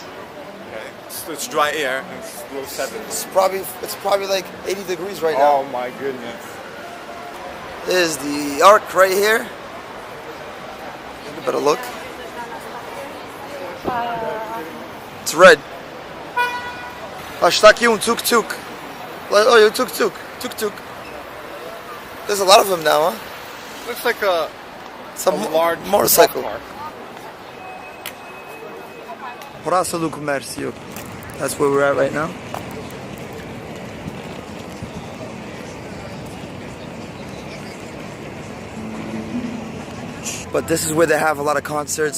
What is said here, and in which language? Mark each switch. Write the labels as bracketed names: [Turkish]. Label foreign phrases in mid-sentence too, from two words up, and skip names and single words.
[English] Okay. It's dry air. And it's low 70s. It's probably like 80 degrees right now. Oh my goodness. There's the arc right here. You better look. It's red. [Portuguese] Está aqui tuk-tuk. Oh, tuk-tuk. Tuk-tuk. [English] There's a lot of them now, huh? Looks like a large motorcycle. Park. Praca do Comercio. That's where we're at right now. But this is where they have a lot of concerts.